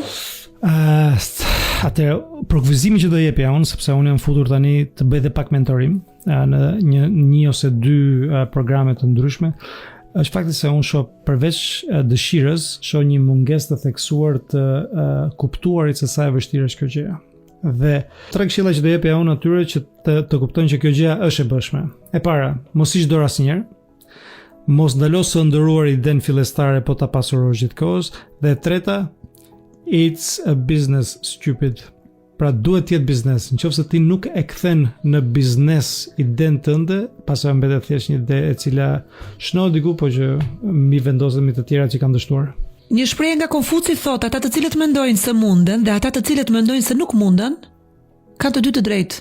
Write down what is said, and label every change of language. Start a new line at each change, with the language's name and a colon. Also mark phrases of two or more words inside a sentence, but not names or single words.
Albanian: Atëherë, provizimi që do jepja unë, sepse unë jam futur tani të bëj dhe pak mentorim në një ose dy programe të ndryshme, është fakti se unë shoh përveç dëshirës, shoh një mungesë të theksuar të kuptuarit se sa e vështirë është kjo gjë. Dhe 3 këshilla që do jepja unë atyre që të kuptojnë që kjo gjë është e bëshme. E para, mos ish dorë asnjëherë. Mos ndalo së ndëruar idenë fillestare po ta pasurosh gjithkohës. Dhe e treta,
English: it's a business, stupid.
Albanian: Pra duhet të jetë biznes. Nëse ti nuk e kthen në biznes idenë tënde, pastaj mbetet thjesht një ide e cila shënon diku, po që mi vendoset me të tjerat që kanë dështuar. Një shprehje nga Konfuci thotë, ata të cilët mendojnë se munden dhe ata të cilët mendojnë se nuk munden, kanë të dy të drejtë.